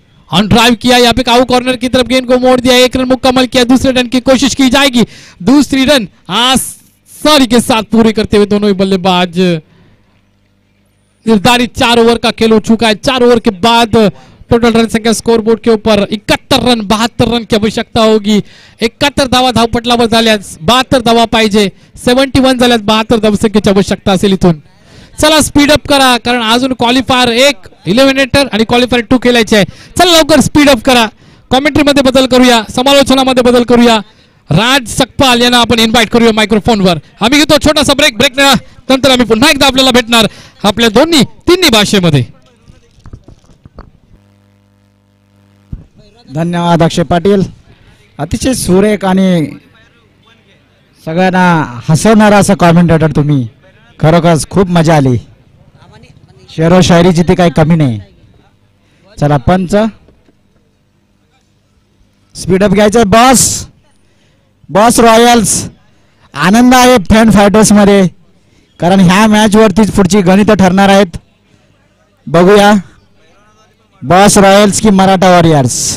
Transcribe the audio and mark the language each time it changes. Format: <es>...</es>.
<hi>On drive किया, यहाँ पे काऊ कॉर्नर की तरफ गेंद को मोड़ दिया, 1 रन मुकम्मल किया। दूसरे रन की कोशिश की जाएगी, दूसरी रन आसानी के साथ पूरी करते हुए दोनों ही बल्लेबाज। निर्धारित 4 ओवर का खेल हो चुका है। 4 ओवर के बाद टोटल रन संख्या स्कोरबोर्ड के ऊपर 71 रन, 72 रन की आवश्यकता होगी।</hi> <mr>71 धावा धावपटलावर झाल्यास 72 धावा पाहिजे, 71 झाल्यास 72 धावसंख्येची आवश्यकता असेल इथून। चला स्पीडअप करा, कारण अजून क्वालिफायर 1 इलिमिनेटर आणि क्वालिफायर 2 खेळायचे आहे। चला लवकर स्पीडअप करा, कॉमेंट्री मध्ये बदल करूया, समालोचनामध्ये बदल करूया। राज सकपाल यांना आपण इन्व्हाइट करूया मायक्रोफोनवर। आम्ही घेतो छोटासा ब्रेक, ब्रेक नंतर आम्ही पुन्हा एकदा आपल्याला भेटणार आपल्या तिन्ही भाषेमध्ये। धन्यवाद अक्षय पाटील, अतिशय सुरेख आणि सगळ्यांना हसवणारा असा कॉमेंटेटर तुम्ही, खरोखरच खूप मजा आली। शेरो शायरीची ती काही कमी नाही। चला पंच स्पीडअप घ्यायचं। बॉस रॉयल्स, आनंद आहे फॅन फायटर्स मध्ये, कारण ह्या मॅच वरतीच पुढची गणित ठरणार आहेत। बघूया बॉस रॉयल्स की मराठा वॉरियर्स।</mr>